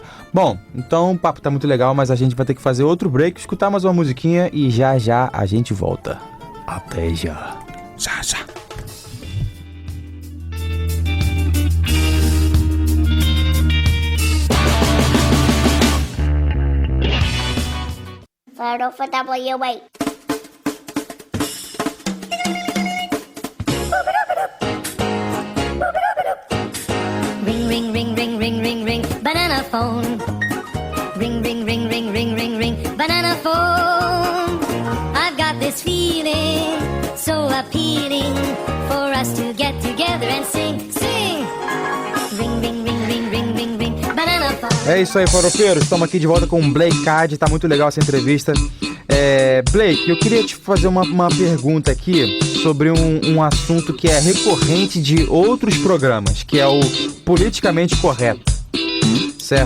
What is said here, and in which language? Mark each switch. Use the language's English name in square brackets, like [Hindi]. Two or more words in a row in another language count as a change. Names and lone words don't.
[Portuguese] Bom, então o papo tá muito legal, mas a gente vai ter que fazer outro break, escutar mais uma musiquinha e já a gente volta. Até já. Já. Farofa WA. [English] Ring, ring, ring, ring, ring, ring, ring, banana phone. Ring, ring, ring, ring, ring, ring, ring, banana phone. I've got this feeling so appealing for us to get together and sing, sing. Ring, ring, ring, ring, ring, ring, ring, banana phone. [Portuguese] É isso aí, farofeiros. Estamos aqui de volta com o Blake Card. Tá muito legal essa entrevista. Blake, eu queria te fazer uma pergunta aqui sobre um assunto que é recorrente de outros programas, que é o politicamente correto. Certo?